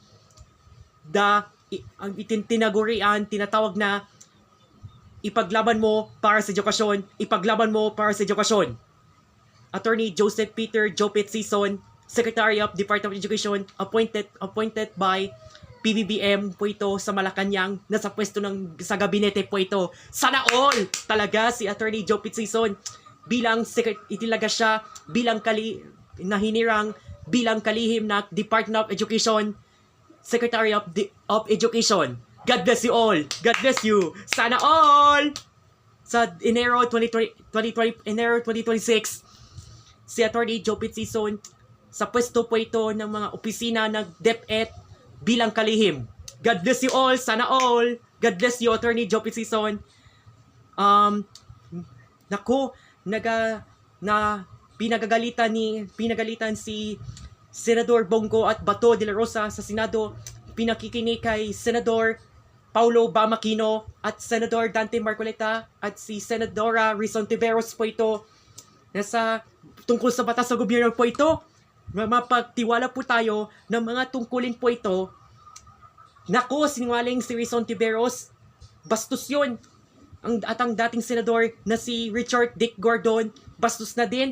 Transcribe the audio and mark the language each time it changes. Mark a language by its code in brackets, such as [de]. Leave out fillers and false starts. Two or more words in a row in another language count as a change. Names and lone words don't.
[tl] Ang tinatawag na ipaglaban mo para sa edukasyon, ipaglaban mo para sa edukasyon. Attorney Joseph Peter Jopet Season, Secretary of Department of Education, [en] appointed by [tl] PBBM po ito sa Malacanang, nasa pwesto sa gabinete po ito. Sana all talaga si Attorney Jopet Season bilang itilaga siya bilang nahinirang bilang kalihim na Department of Education, Secretary of Education. [en] God bless you all. God bless you. [tl] Sana all. Sa Enero 2026, si Attorney Jopet Season, sa pwesto po ito ng mga opisina ng DepEd bilang kalihim. [en] God bless you all. [tl] Sana all. [en] God bless you, Attorney Jopet Season. [tl] Pinagalitan si Senador Bongo at Bato de la Rosa sa Senado. Pinakikinig kay Senador Paulo Bamakino at Senador Dante Marcoleta at si Senadora Rizon Tiveros po ito. Tungkol sa batas sa gobyerno po ito. Mapagtiwala po tayo ng mga tungkulin po ito. Nako, sinungaling si Rizon Tiveros. Bastos yun. At ang dating senador na si Richard Dick Gordon, bastos na din.